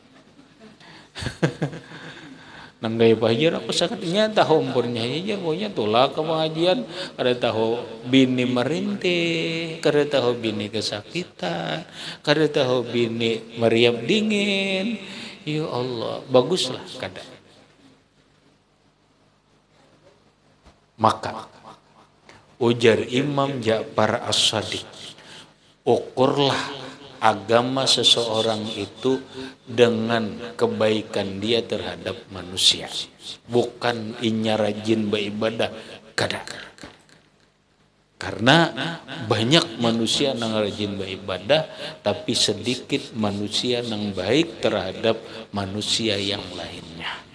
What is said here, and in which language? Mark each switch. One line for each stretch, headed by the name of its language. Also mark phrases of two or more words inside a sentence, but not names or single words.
Banjar: Nanggay pahajar aku sakitnya tahu umurnya aja punya tolak ke pengajian, kada tahu bini merintih, kada tahu bini kesakitan, kada tahu bini meriap dingin.
Arabic: Ya Allah,
Banjar: baguslah kada.
Indonesian: Maka ujar Imam Ja'far As-Shadiq, ukurlah agama seseorang itu dengan kebaikan dia terhadap manusia, bukan inya rajin beribadah kada. Karena banyak manusia yang rajin beribadah, tapi sedikit manusia yang baik terhadap manusia yang lainnya.